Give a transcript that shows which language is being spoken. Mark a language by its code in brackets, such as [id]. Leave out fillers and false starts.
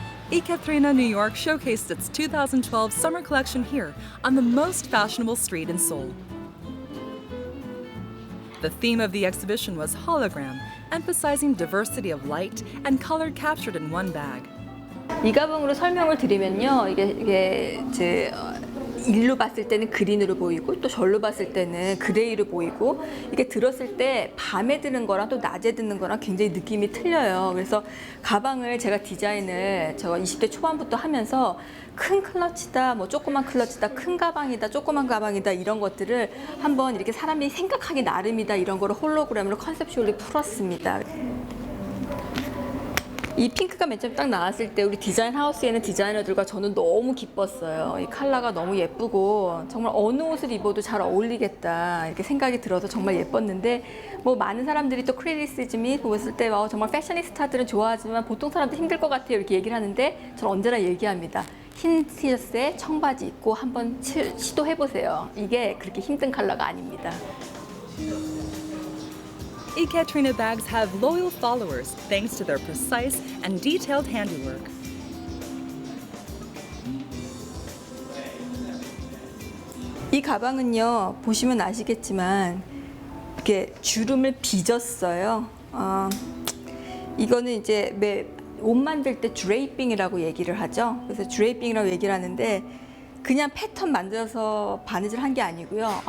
[en] Ekaterina New York showcased its 2012 summer collection here on the most fashionable street in Seoul. The theme of the exhibition was hologram, emphasizing diversity of light and color captured in one bag. [ko] 이 가방으로 설명을 드리면요, 이게 일로 봤을 때는 그린으로 보이고 또 절로 봤을 때는 그레이로 보이고 이게 들었을 때 밤에 드는 거랑 또 낮에 드는 거랑 굉장히 느낌이 틀려요. 그래서 가방을 제가 디자인을 제가 20대 초반부터 하면서 큰 클러치다, 뭐 조그만 클러치다, 큰 가방이다, 조그만 가방이다 이런 것들을 한번 이렇게 사람이 생각하기 나름이다 이런 거를 홀로그램으로 컨셉쇼를 풀었습니다. 이 핑크가 맨 처음 딱 나왔을 때 우리 디자인 하우스에 있는 디자이너들과 저는 너무 기뻤어요. 이 컬러가 너무 예쁘고 정말 어느 옷을 입어도 잘 어울리겠다 이렇게 생각이 들어서 정말 예뻤는데 뭐 많은 사람들이 또 크리티시즘이 보았을 때 정말 패셔니스타들은 좋아하지만 보통 사람들 힘들 것 같아요 이렇게 얘기를 하는데 저는 언제나 얘기합니다. 흰 티셔츠에 청바지 입고 한번 시도해보세요. 이게 그렇게 힘든 컬러가 아닙니다. [en] Ekaterina bags have loyal followers thanks to their precise and detailed handiwork. [ko] 이 가방은요 보시면 아시겠지만 이렇게 주름을 빚었어요. 이거는 이제 옷 만들 때 드레이핑이라고 얘기를 하죠. 그래서 드레이핑이라고 얘기를 하는데 그냥 패턴 만들어서 바느질 한 게 아니고요.